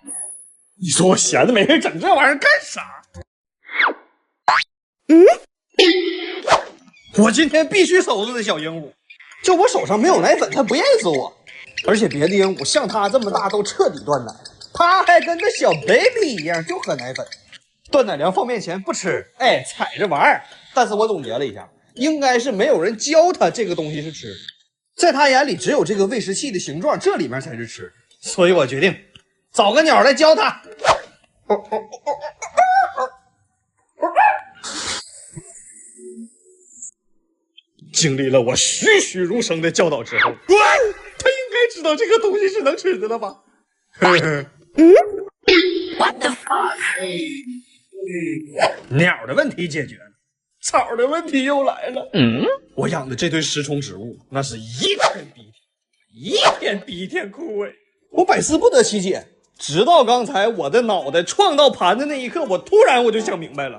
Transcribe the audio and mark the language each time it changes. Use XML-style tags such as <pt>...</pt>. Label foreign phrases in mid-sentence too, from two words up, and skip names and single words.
<zh>你說我閒着沒事整這玩意兒幹啥？我今天必須收拾這小鸚鵡。就我手上沒有奶粉，它不認識我。而且別的鸚鵡像它這麼大都徹底斷奶，它還跟個小 baby 一樣就喝奶粉。斷奶糧放面前不吃，哎，踩着玩兒。但是我總結了一下，應該是沒有人教它這個東西是吃的，在他眼裡只有這個餵食器的形狀，這裡面才是吃的。所以我決定找個鳥來教它。經歷了我栩栩如生的教導之後，他應該知道這個東西是能吃的了吧 ？</zh> <en>What the fuck？</en> <zh>鳥的問題解決了，草的問題又來了。我養的這堆食蟲植物，那是一天比一天比一天枯萎，我百思不得其解。直到剛才我的腦袋撞到盤子那一刻，我突然就想明白了。</zh>